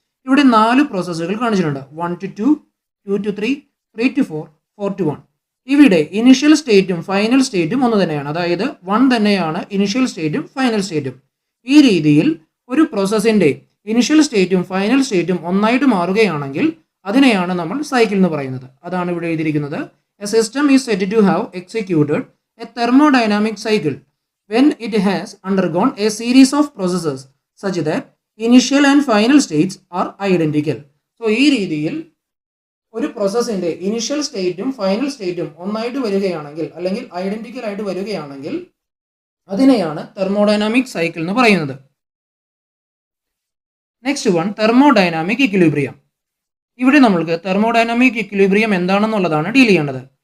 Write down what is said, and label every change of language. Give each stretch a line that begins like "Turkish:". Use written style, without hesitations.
Malayalam: ഇവിടെ 4 പ്രോസസ്സുകൾ കാണിച്ചിട്ടുണ്ട്. 1 to 2, 2 to 3, 3 to 4, 4 to 1. ഇവിടെ ഇനിഷ്യൽ സ്റ്റേറ്റും ഫൈനൽ സ്റ്റേറ്റും ഒന്ന് തന്നെയാണ്. അതായത് 1 തന്നെയാണ് ഇനിഷ്യൽ സ്റ്റേറ്റും ഫൈനൽ സ്റ്റേറ്റും. ഈ രീതിയിൽ ഒരു പ്രോസസ്സിൻ്റെ ഇനിഷ്യൽ സ്റ്റേറ്റും ഫൈനൽ സ്റ്റേറ്റും ഒന്നായിട്ട് മാറുകയാണെങ്കിൽ അതിനെയാണ് നമ്മൾ സൈക്കിൾ എന്ന് പറയുന്നത്. അതാണ് ഇവിടെ എഴുതിയിരിക്കുന്നത്.
English: A system is set to have executed a thermodynamic cycle when it has undergone a series of processes such that initial and final states are identical.
Malayalam: So ഈ രീതിയിൽ ഒരു പ്രോസസ്സിന്റെ ഇനിഷ്യൽ സ്റ്റേറ്റും ഫൈനൽ സ്റ്റേറ്റും ഒന്നായിട്ട് വരികയാണെങ്കിൽ അല്ലെങ്കിൽ ഐഡന്റിക്കൽ ആയിട്ട് വരികയാണെങ്കിൽ അതിനെയാണ് തെർമോഡൈനാമിക് സൈക്കിൾ എന്ന് പറയുന്നത്. Next one thermodynamic equilibrium. ഇവിടെ നമ്മൾക്ക് തെർമോഡൈനാമിക് ഇക്വിലിബ്രിയം എന്താണെന്നുള്ളതാണ് ഡീൽ ചെയ്യേണ്ടത്.